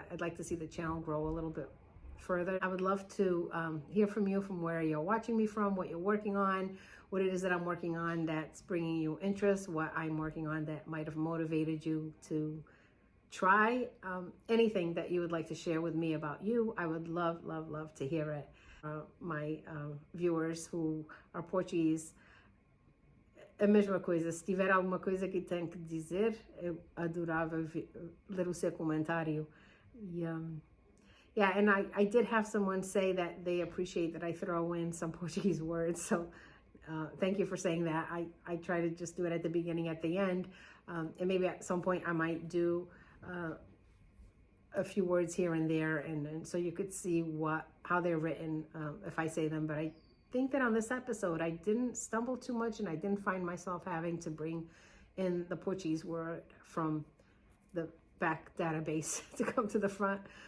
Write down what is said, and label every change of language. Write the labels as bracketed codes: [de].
[en] I'd like to see the channel grow a little bit further. I would love to hear from you, from where you're watching me from, what you're working on, what it is that I'm working on that's bringing you interest, what I'm working on that might have motivated you to try. Anything that you would like to share with me about you, I would love, love, love to hear it. My viewers who are Portuguese, [pt] a mesma coisa, se tiver alguma coisa que tenho que dizer, eu adorava ler o seu comentário. [en] Yeah, and I did have someone say that they appreciate that I throw in some Portuguese words, so thank you for saying that. I try to just do it at the beginning, at the end, and maybe at some point I might do a few words here and there, and so you could see how they're written if I say them. But I think that on this episode I didn't stumble too much, and I didn't find myself having to bring in the Portuguese word from the back database to come to the front.